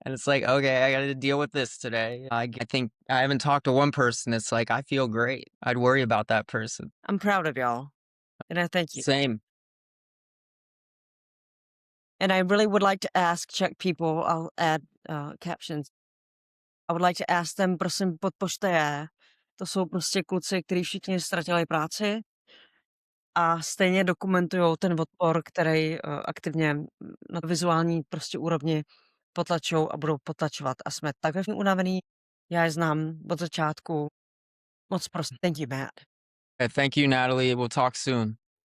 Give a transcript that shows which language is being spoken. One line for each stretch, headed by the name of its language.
English: And it's like, okay, I got to deal with this today. I think I haven't talked to one person. It's like, I feel great. I'd worry about that person. I'm proud of y'all, and I thank you. Same. And I really would like to ask Czech people, I'll add, captions. I would like to ask them,
Czech: prosím, podpořte je. To jsou prostě kluci, kteří všichni ztratili práci a stejně dokumentujou ten odpor, který, aktivně, na vizuální prostě úrovni potlačují a budou potlačovat. A jsme tak všichni unavený. Já je znám od začátku. Moc prosím.
English: Thank you, Matt. Thank you, Natalie. We'll talk soon.